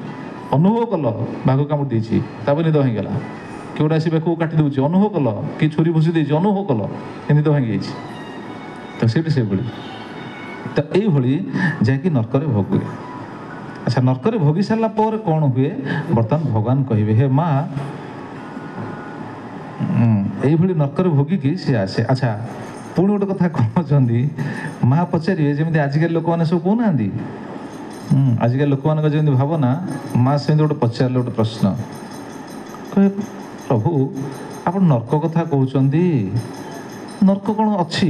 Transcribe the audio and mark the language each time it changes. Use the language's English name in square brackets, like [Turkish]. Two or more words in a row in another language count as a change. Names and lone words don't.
[Odia] ଅନୁଭବ କଲ ବାଘ କାମୁଡ଼ି ଦେଇଛି, ତାପରେ ନିଦ ଭାଙ୍ଗିଗଲା। କିଏ ଗୋଟେ ଆସି ବେକକୁ କାଟି ଦେଉଛି, ଅନୁଭବ କଲ। କି ଛୁରୀ ଭୁଷି ଦେଇଛି, ଅନୁଭବ କଲ, ଏ ନିଦ ଭାଙ୍ଗି ଯାଇଛି। ତ ସେଇଠି ସେଭଳି। ତ ଏଇଭଳି ଯାଇକି ନର୍କରେ ଭୋଗେ। ଆଚ୍ଛା, ନର୍କରେ ଭୋଗି ସାରିଲା ପରେ କ'ଣ ହୁଏ? ବର୍ତ୍ତମାନ ଭଗବାନ କହିବେ, ହେ ମା, ଏଇଭାବେ ନରକରେ ଭୋଗିକି ସେ ଆସେ। আচ্ছা, পুଣି ଗୋଟେ କଥା କହୁଛନ୍ତି, ମା ପଚାରିବେ, ଯେମିତି ଆଜିକାଲି ଲୋକମାନେ ସବୁ କହୁନାହାନ୍ତି, ଆଜିକାଲି ଲୋକମାନଙ୍କ ଯେମିତି ଭାବନା, ମା ସେମିତି ଗୋଟେ ପଚାରିଲେ ଗୋଟେ ପ୍ରଶ୍ନ, କହେ ପ୍ରଭୁ ଆପଣ ନର୍କ କଥା କହୁଛନ୍ତି, ନର୍କ କ'ଣ ଅଛି?